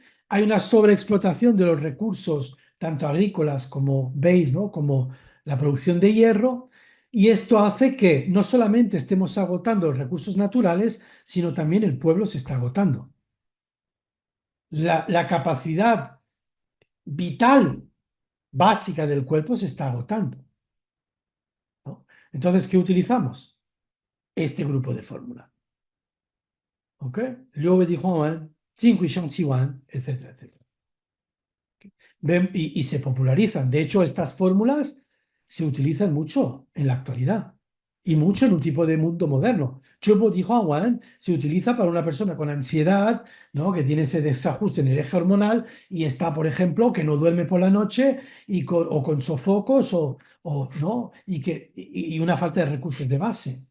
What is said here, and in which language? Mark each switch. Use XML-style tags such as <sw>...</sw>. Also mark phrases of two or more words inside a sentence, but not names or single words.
<es>Hay una sobreexplotación de los recursos, tanto agrícolas como veis, ¿no?, como la producción de hierro, y esto hace que no solamente estemos agotando los recursos naturales, sino también el pueblo se está agotando. La capacidad vital básica del cuerpo se está agotando, ¿no? Entonces, ¿qué utilizamos? Este grupo de fórmula. ¿Ok?</es> <zh>6味地黄丸, 5味生气丸,</zh> <es>etcétera, etcétera. Y se popularizan. De hecho, estas fórmulas se utilizan mucho en la actualidad y mucho en un tipo de mundo moderno. Chupo Wan se utiliza para una persona con ansiedad, ¿no?, que tiene ese desajuste en el eje hormonal y está, por ejemplo, que no duerme por la noche o con sofocos ¿no?, y una falta de recursos de base.</es>